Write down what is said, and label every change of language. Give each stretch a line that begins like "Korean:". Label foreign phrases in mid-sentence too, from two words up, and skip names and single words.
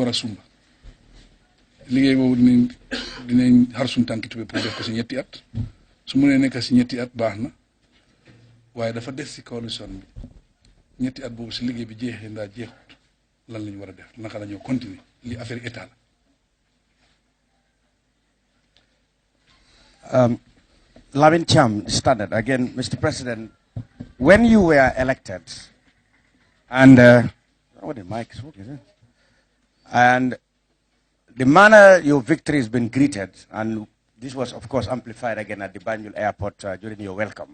Wolof: war a sumba liggéey boobu dinañ xar suñ tànki tubé pour def ko si ñetti at su mënee nekk si ñetti at baax na waaye dafa des si coalition bi ñetti at boobu si liggéey bi jeexee ndaa jeexut lan lañ war a def naka la ñoo continuer li
French: affaire état
Wolof: la.
English: Lavin Cham, Standard. Again, Mr. President, when you were elected, and what the mic is working, and the manner your victory has been greeted, and this was, of course, amplified again at the Banjul airport during your welcome.